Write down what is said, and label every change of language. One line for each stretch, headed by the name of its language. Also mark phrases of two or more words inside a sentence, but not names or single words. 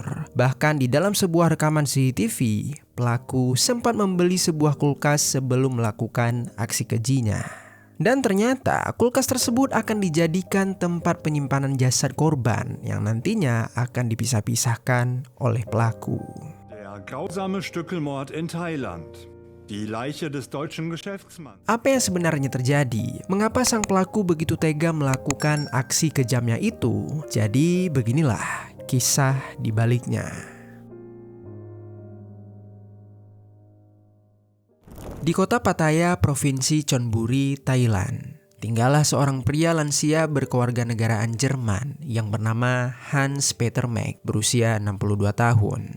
Indonesian: Bahkan di dalam sebuah rekaman CCTV, pelaku sempat membeli sebuah kulkas sebelum melakukan aksi kejinya. Dan ternyata kulkas tersebut akan dijadikan tempat penyimpanan jasad korban yang nantinya akan dipisah-pisahkan oleh pelaku.
German: Der grausame Stückelmord in Thailand. Die Leiche des deutschen Geschäftsmanns.
Indonesian: Apa yang sebenarnya terjadi? Mengapa sang pelaku begitu tega melakukan aksi kejamnya itu? Jadi beginilah kisah di baliknya. Di kota Pattaya, Provinsi Chonburi, Thailand, tinggallah seorang pria lansia berkewarganegaraan Jerman yang bernama Hans Peter Mack berusia 62 tahun.